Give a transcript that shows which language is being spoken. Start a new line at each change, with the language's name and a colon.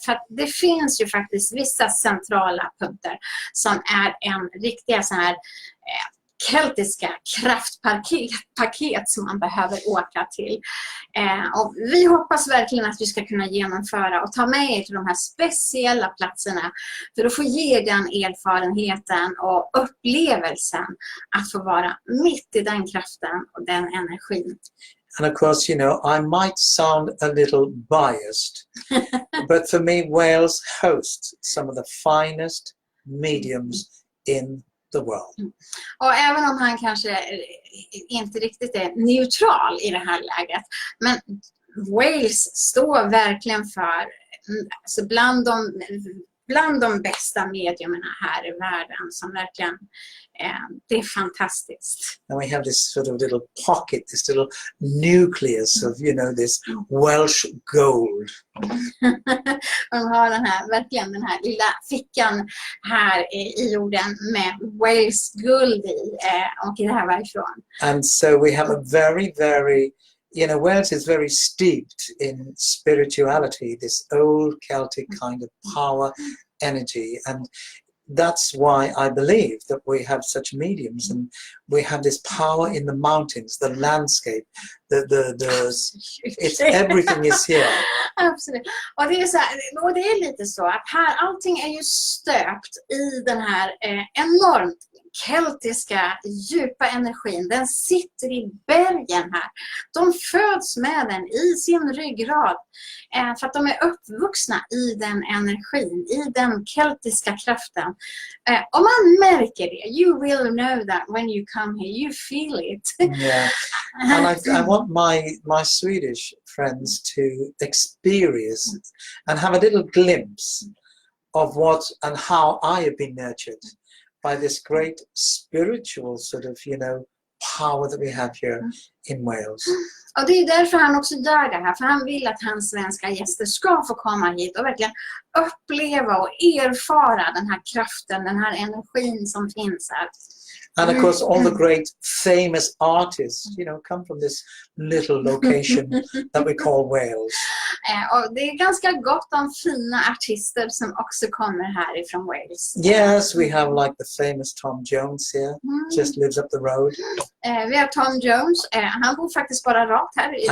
Swedish: För att det finns ju faktiskt vissa centrala punkter som är en riktiga så här keltiska kraftpaket som man behöver åka till. Och vi hoppas verkligen att vi ska kunna genomföra och ta med er till de här speciella platserna för att få ge den erfarenheten och upplevelsen att få vara mitt i den kraften och den energin.
English: And of course, I might sound a little biased, but for me, Wales hosts some of the finest mediums in the world.
Swedish: Och även om han kanske inte riktigt är neutral i det här läget, men Wales står verkligen för alltså bland de bästa mediumerna här i världen som verkligen det är fantastiskt.
English: And we have this sort of little pocket, this little nucleus of, this Welsh gold.
Swedish: De har verkligen den här lilla fickan här i jorden med Wales guld i och det här varifrån.
English: And so we have a very, very, Wales is very steeped in spirituality, this old Celtic kind of power, energy, and that's why I believe that we have such mediums, and we have this power in the mountains, the landscape, it's everything is here.
Swedish: Absolut. Och det är så här, och det är lite så att här allting är ju stöpt i den här enormt keltiska djupa energin. Den sitter i bergen här. De föds med den i sin ryggrad för att de är uppvuxna i den energin, i den keltiska kraften. Om man märker det,
English: you will know that when you come here, you feel it. Yeah. And I want my Swedish friends to experience and have a little glimpse of what and how I have been nurtured by this great spiritual sort of, power that we have here in Wales.
Swedish: Och det är därför han också gör det här, för han vill att hans svenska gäster ska få komma hit och verkligen uppleva och erfara den här kraften, den här energin som finns här.
English: And of course, all the great famous artists, come from this little location that we call Wales.
Swedish: Och det är ganska gott om fina artister som också kommer härifrån Wales.
English: Yes, we have like the famous Tom Jones here, just lives up the road.
Swedish: Vi har Tom Jones, han bor faktiskt bara rakt här.